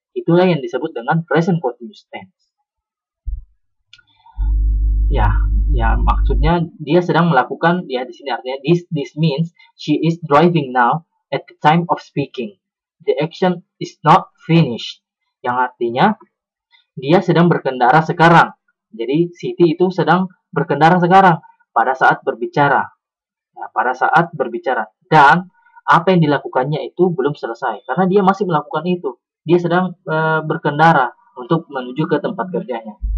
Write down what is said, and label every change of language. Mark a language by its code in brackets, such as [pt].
[id] Itulah yang disebut dengan present continuous tense. Ya, maksudnya dia sedang melakukan, ya di sini artinya [en] this means she is driving now at the time of speaking. The action is not finished. [id] Yang artinya dia sedang berkendara sekarang. Jadi Siti itu sedang berkendara sekarang pada saat berbicara. Ya, pada saat berbicara. Dan apa yang dilakukannya itu belum selesai karena dia masih melakukan itu. Dia sedang berkendara untuk menuju ke tempat kerjanya.